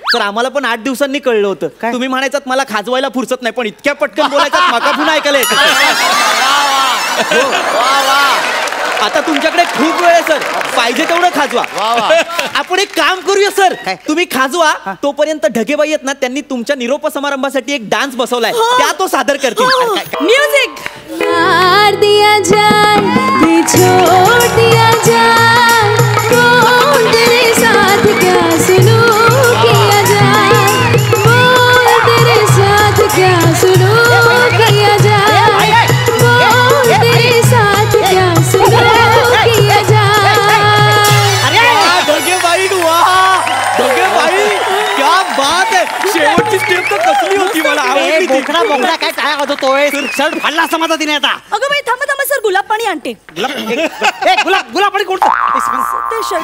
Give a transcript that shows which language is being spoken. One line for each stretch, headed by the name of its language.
Marathi: Sir आम्हाला पण 8 दिवसांनी कळलं होतं तुम्ही म्हणायचं मला खाजवायला फुरसत नाही पण इतक्या पटकन बोलायचं मका पुन्हा ऐकायला येतं. आता तुमच्याकडे खूप वेळ आहे सर पाहिजे तेवढं खाजवा. आपण एक काम करूया सर तुम्ही खाजवा तोपर्यंत ढगेबाई आहेत ना त्यांनी तुमच्या निरोप समारंभासाठी एक डान्स बसवलाय त्या तो सादर करतील. म्युझिक.
Hindi: प्यार दिया जाए कि छोड़ दिया जाए बोल तेरे साथ क्या सुलूक किया जाए बोल तेरे साथ क्या सुलूक किया जाए बोल तेरे साथ क्या सुलूक किया जाए.
Marathi: ढगेबाई ढगेबाई क्या बात आहे शेवटची स्टेप तर कसली होती मला आवडली ती. बोकडा बोकडा काय काय होतोय शर्ट फाडला समाजा तिने आता. अगं बाई थांबा थांबा सर गुलाब पाणी आणते. गुलाब पाणी कोणतं? ते शर्ट